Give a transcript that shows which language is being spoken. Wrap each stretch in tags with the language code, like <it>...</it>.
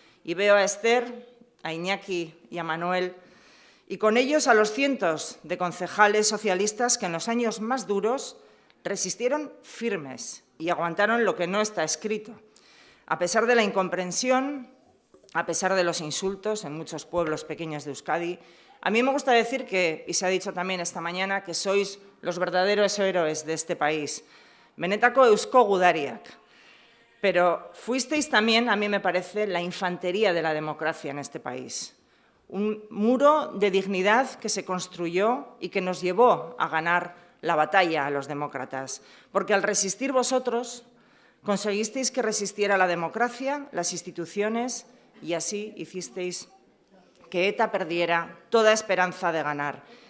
<es>Y veo a Esther, a Iñaki y a Manuel, y con ellos a los cientos de concejales socialistas que en los años más duros resistieron firmes y aguantaron lo que no está escrito. A pesar de la incomprensión, a pesar de los insultos en muchos pueblos pequeños de Euskadi, a mí me gusta decir que, y se ha dicho también esta mañana, que sois los verdaderos héroes de este país.</es> <eu>Benetako eusko gudariak.</eu> <es>Pero fuisteis también, a mí me parece, la infantería de la democracia en este país. un muro de dignidad que se construyó y que nos llevó a ganar la batalla a los demócratas. Porque al resistir vosotros, conseguisteis que resistiera la democracia, las instituciones, y así hicisteis que ETA perdiera toda esperanza de ganar.</es>